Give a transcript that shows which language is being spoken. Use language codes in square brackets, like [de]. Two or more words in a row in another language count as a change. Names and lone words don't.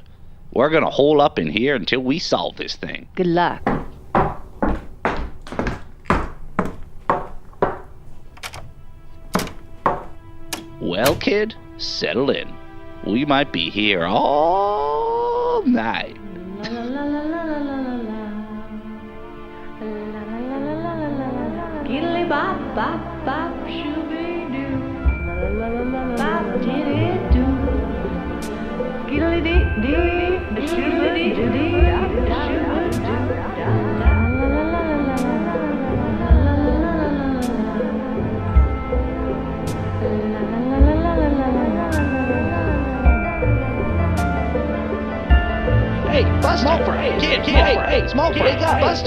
[en] We're gonna hole up in here until we solve this thing. Good luck. Well, kid, settle in. We might be here all night. Giddly bop, bop, bop, shooby doo. Bop, diddy doo. Giddly dee dee, shooby dee dee, shooby Hey, Buster! Hey, small fry, wake up, Buster!